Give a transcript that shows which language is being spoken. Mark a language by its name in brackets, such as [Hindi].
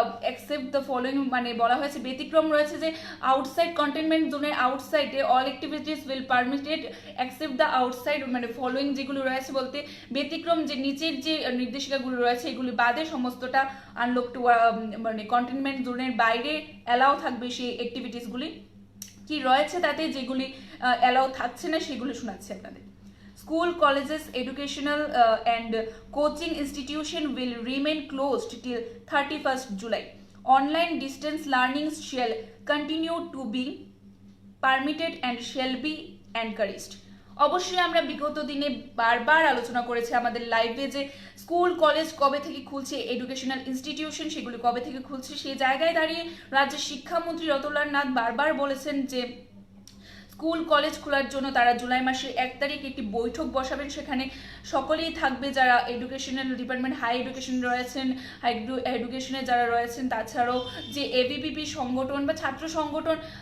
[English] Except the following [Bangla] মানে বলা হয়েছে ব্যতিক্রম রয়েছে যে [English] outside containment জোনের আউটসাইডে all activities will permitted except the outside, [Bangla] মানে ফলোয়িং যেগুলো রয়েছে বলতে ব্যতিক্রম যে নিচের যে নির্দেশিকাগুলো রয়েছে এগুলি বাদে সমস্তটা আনলক টু মানে কন্টেনমেন্ট জোনের বাইরে অ্যালাউ থাকবে সেই অ্যাক্টিভিটিসগুলি। কি রয়েছে তাতে যেগুলি অ্যালাউ থাকছে না সেগুলি শোনাচ্ছি আপনাদের। [English] School, colleges, educational and coaching institution will remain closed till 31st July. Online distance learning shall continue to be permitted and shall be encouraged. [Bangla] অবশ্যই আমরা বিগত দিনে বারবার আলোচনা করেছি আমাদের লাইভে যে স্কুল কলেজ কবে থেকে খুলছে, এডুকেশনাল ইনস্টিটিউশন সেগুলি কবে থেকে খুলছে। সেই জায়গায় দাঁড়িয়ে রাজ্যের শিক্ষামন্ত্রী রতনলাল নাথ বারবার বলেছেন যে স্কুল কলেজ খোলার জন্য তারা জুলাই মাসের 1 তারিখ একটি বৈঠক বসাবেন, সেখানে সকলেই থাকবে যারা এডুকেশনাল ডিপার্টমেন্ট, হাই এডুকেশন রয়েছেন, হাই এডুকেশনে যারা রয়েছেন, তাছাড়াও যে এবিভিপি সংগঠন বা ছাত্র সংগঠন,